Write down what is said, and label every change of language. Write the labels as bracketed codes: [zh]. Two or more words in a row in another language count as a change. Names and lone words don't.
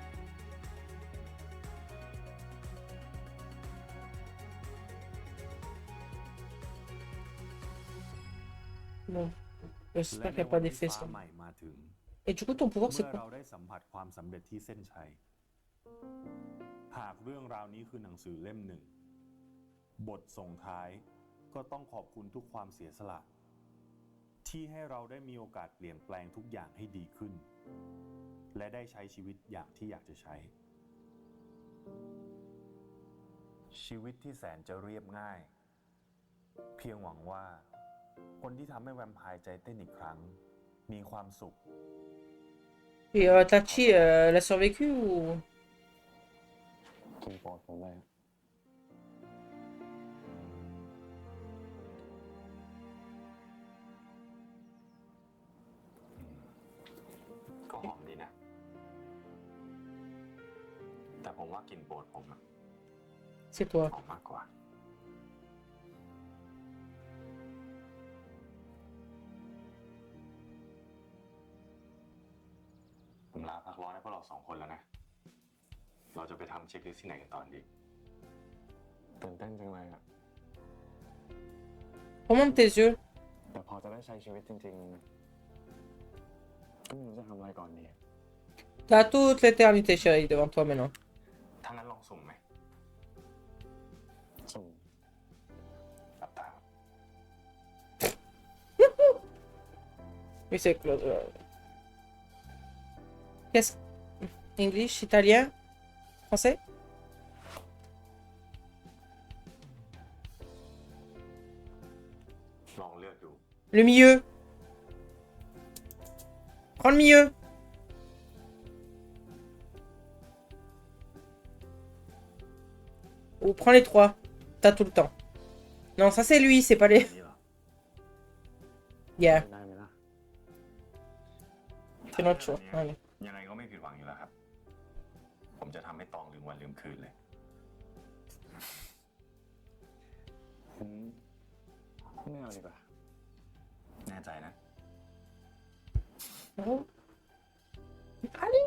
[fr] Bon. J'espère qu'il n'y a pas d'effet ça. [th] ใหม่มาถึง [fr] Et du coup, ton pouvoir, c'est [th] เมื่อ [fr] quoi? [th] เราได้สัมผัสความสำเร็จที่เส้นชัย หากเรื่องราวนี้คือหนังสือเล่มหนึ่ง บทส่งท้ายก็ต้องขอบคุณทุกความเสียสละ ที่ให้เราได้มีโอกาสเปลี่ยนแปลงทุกอย่างให้ดีขึ้น และได้ใช้ชีวิตอย่างที่อยากจะใช้ ชีวิตที่แสนจะเรียบง่าย เพียงหวังว่า คนที่ทำให้แวมไพร์ใจเต้นอีกครั้ง มีความสุข [fr] Et Tachi, elle a survécu ou. [th] กินโปรดผมเลย ก็หอมดีนะ แต่ผมว่ากลิ่นโปรดผมอะ [fr] C'est toi. [th] หอมมากกว่า ผมลาพักร้อนให้พวกเรา2 คนแล้วนะ เราจะไปทำเช็คลิสต์ที่ไหนกันตอนดี ตื่นเต้นจังเลยอะ [fr] Remonte tes yeux. [th] แต่พอจะได้ใช้ชีวิตจริงๆก็ไม่รู้จะทำอะไรก่อนดี [fr] T'as toute l'éternité, chérie, devant toi maintenant. [th] ถ้างั้นลองสุ่มไหม สุ่ม หลับตา [fr] Oui, c'est Claude. Qu'est-ce. English, italien, français? [th] ลองเลือกดู [fr] Le milieu. Prends le milieu. Ou prends les 3. T'as tout le temps. Non, ça c'est lui, c'est pas les. [th] นี่เหรอ [en] Yeah, [th] ได้ไหมล่ะ [fr] c'est notre choix. Allez. [th] ยังไงก็ไม่ผิดหวังอยู่แล้วครับ ผมจะทำให้ตองลืมวันลืมคืนเลย ผมไม่เอาดีกว่า แน่ใจนะ [fr] Oh. Allez.